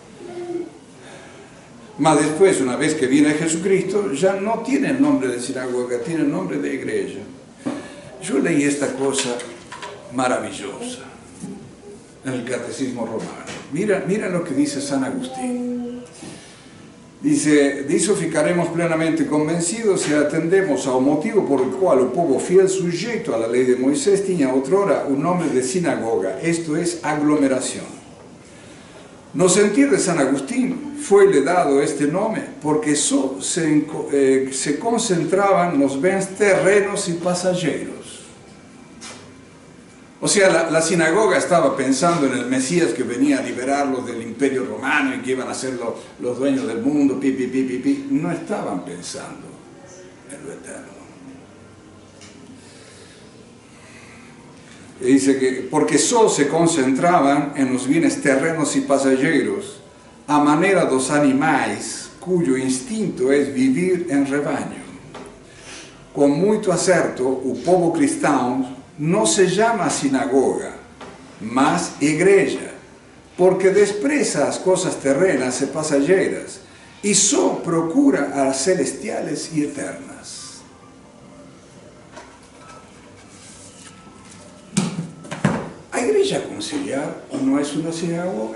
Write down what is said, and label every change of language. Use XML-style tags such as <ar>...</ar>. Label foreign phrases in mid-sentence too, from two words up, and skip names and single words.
<es>Mas después, una vez que viene Jesucristo, ya no tiene el nombre de sinagoga, tiene el nombre de iglesia. Yo leí esta cosa maravillosa en el Catecismo Romano. Mira lo que dice San Agustín.</es> <pt>Dice, de isso ficaremos plenamente convencidos se atendemos ao motivo</pt> <es>por el cual</es> <pt>o povo fiel sujeito à lei de Moisés tinha outrora o nome de sinagoga,</pt> <es>esto es, aglomeración.</es> <pt>No sentir de San Agustín foi-lhe dado este nome porque só se concentraban nos bens terrenos</pt> <es>y pasajeros. O sea, la sinagoga estaba pensando en el Mesías que venía a liberarlos del imperio romano y que iban a ser los dueños del mundo, No estaban pensando en lo eterno. Y dice que porque solo se concentraban en los bienes terrenos y pasajeros, a manera</es> <pt>dos animais</pt> <es>cuyo instinto es vivir en rebaño. Con</es> <pt>muito acerto, o povo cristão</pt> <es>no se llama sinagoga, mas iglesia, porque despreza las cosas terrenas y pasajeras y solo procura a las celestiales y eternas. ¿La iglesia conciliar no es una sinagoga?</es>